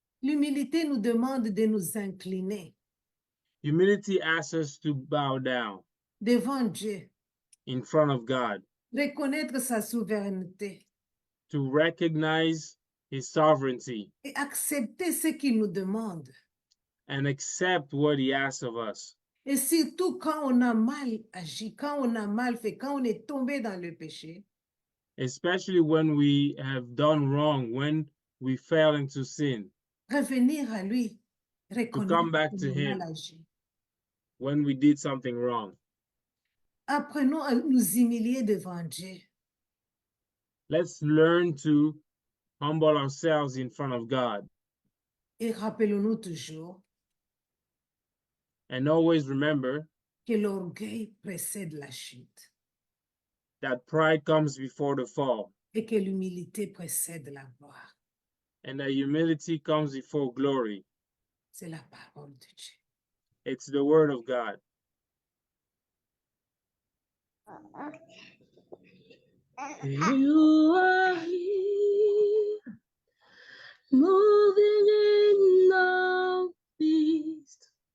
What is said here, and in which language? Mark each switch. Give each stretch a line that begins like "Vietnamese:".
French: L'humilité nous demande de nous incliner
English: Humility asks us to bow down
French: devant Dieu,
English: in front of God,
French: reconnaître sa souveraineté
English: to recognize his sovereignty
French: et accepter ce qu'il nous demande.
English: and accept what he asks of us.
French: Et surtout quand on a mal agi, quand on a mal fait, quand on est tombé dans le péché,
English: Especially when we have done wrong, when we fell into sin,
French: revenir à lui,
English: come
French: reconnaître
English: back
French: qu'on
English: to
French: a
English: him.
French: mal agi.
English: when we did something wrong.
French: Apprenons à nous humilier devant Dieu.
English: Let's learn to humble ourselves in front of God
French: Et rappelons-nous toujours
English: and always remember
French: que l'orgueil précède la chute
English: that pride comes before the fall
French: et que l'humilité précède la gloire.
English: and that humility comes before glory.
French: C'est la parole de Dieu.
English: It's the word of God. You are here, moving in our midst.